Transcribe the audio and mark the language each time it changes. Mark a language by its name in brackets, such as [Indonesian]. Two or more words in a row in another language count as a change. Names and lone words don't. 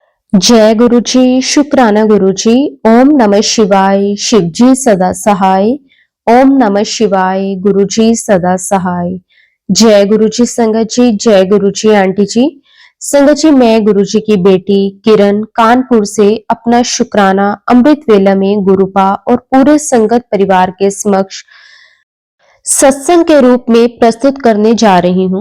[Hindi] जय गुरु जी, शुक्राना गुरु जी। ओम नमः शिवाय, शिव जी सदा सहाय। ओम नमः शिवाय, गुरु जी सदा सहाय। जय गुरु जी संगत जी, जय गुरु जी आंटी जी। संगत जी, मैं गुरु जी की बेटी किरण कानपुर से अपना शुक्राना अमृत वेला में गुरुपा और पूरे संगत परिवार के समक्ष सत्संग के रूप में प्रस्तुत करने जा रही हूँ।